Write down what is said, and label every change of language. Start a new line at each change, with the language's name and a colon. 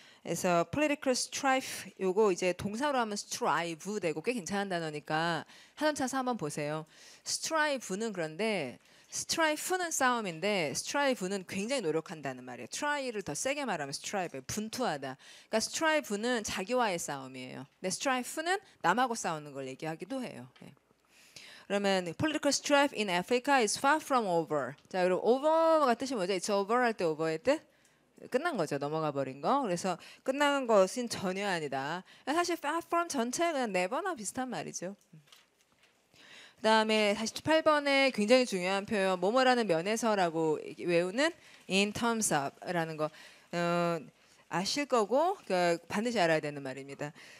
Korean: 그래서 political strife 요거 이제 동사로 하면 strive 되고 꽤 괜찮은 단어니까 하던 차서 한번 보세요. strive는 그런데 strife는 싸움인데 strive는 굉장히 노력한다는 말이에요. try를 더 세게 말하면 strive 분투하다. 그러니까 strive는 자기와의 싸움이에요. 근데 strife는 남하고 싸우는 걸 얘기하기도 해요. 네.
English: 그러면 political strife in Africa is far from over.
Korean: 자, 그럼 over가 뜻이 뭐죠?
English: It's over
Korean: 할 때 over의 뜻? 끝난 거죠. 넘어가 버린 거. 그래서 끝난 것은 전혀 아니다. 사실 far from 전체가 그냥 never나 비슷한 말이죠. 그다음에 48번에 굉장히 중요한 표현 뭐뭐라는 면에서라고 외우는 in terms of라는 거 아실 거고 반드시 알아야 되는 말입니다.